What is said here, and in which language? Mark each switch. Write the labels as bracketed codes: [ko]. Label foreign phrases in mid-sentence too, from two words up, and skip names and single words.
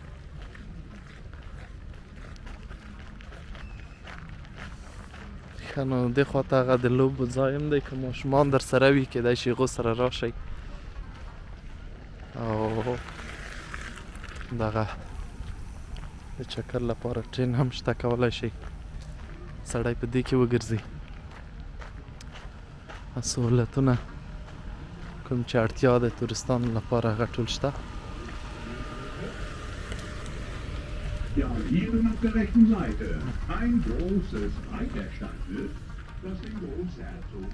[ps] ښه نو دې خواته هغه د لوبو ځای هم دی که ماشومان در سره وي کیدای شي هغو سره راشئ او دغه د چکر لپاره ټرین هم شته کولی شئ سړی په دې کې وګرځي سهولتونه کوم چې اړتیا د تورستانو لپاره هغه ټول شته [de] Ja, hier auf der rechten Seite ein großes Reiterstandbild, das den Großherzog